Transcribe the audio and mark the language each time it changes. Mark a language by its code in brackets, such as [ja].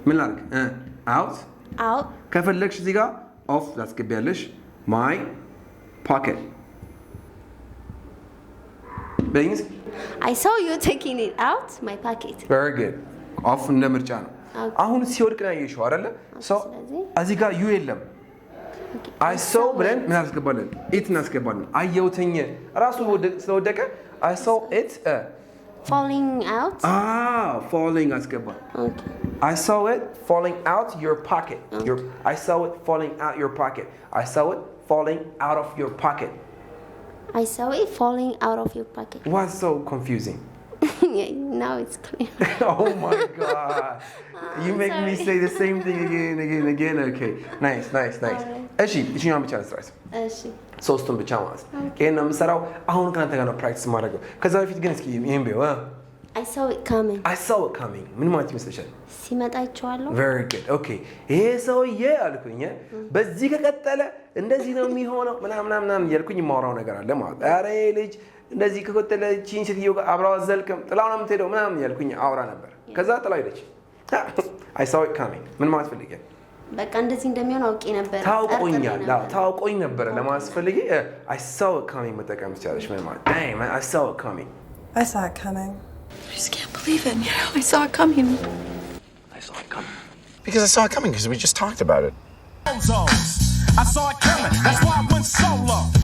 [am] ምን ላድርግ out ከፈለግሽ እዚህ ጋር off ላስገቢያለሽ [en] my pocket [am] በይኝ [en] I saw you taking it out my pocket. Very good. [am] off እንደ ምርጫ ነው አሁን ሲወድቅ ነው ያየሽው አይደለ so እዚህ ጋር you የለም I saw ብለን ምን አስገባለን it እናስገባለን አየሁትኝ ራሱ ስለወደቀ [en] I saw it falling out. Falling [am] አስገባ [en] Okay. I saw it falling out your pocket. I saw it falling out your pocket. I saw it falling out of your pocket. I saw it falling out of your pocket. What's so confusing? Yeah, now it's clear. Oh my God. You make me say the same thing again. Okay. Nice. [am] እሺ እሺኛውን ብቻ ልስራስ እሺ ሶስቱን ብቻ ማለት ይሄን ነው የምሰራው አሁን ከአንተ ጋር ነው ፕራክቲስ ማድረገው ከዛ በፊት ግን እስኪ ይሄን በይው [en] I saw it coming. [am] ምን ማለት ይመስልሻል ሲመጣ አይቼዋለሁ. [en] Very good. Okay. [am] ይሄ ሰውዬ አልኩኝ በዚህ ከቀጠለ እንደዚህ ነው የሚሆነው ምናምን እያልኩኝ የማወራው ነገር አለ ማለት ኧረ ልጅ እንደዚህ ከቀጠለ ቺን ሴትዮ ጋር አብራው አዘልክም ጥላው ነው የምትሄደው ምናምን እያልኩኝ አወራ ነበር ከዛ ጥላው ሄደች [en] I saw it coming [am] ምን ማለት ፈልጌ በቃ እንደዚህ እንደሚሆን አውቄ ነበር ታውቆኝ ነበር ለማስፈልጌ [en] I saw it coming [am] መጠቀም ትችላለሽ ማለት [en] dang man I saw it coming. I saw it coming. I just can't believe it. I saw it coming. Because I saw it coming because we just talked about it. I saw it coming. That's why I went solo.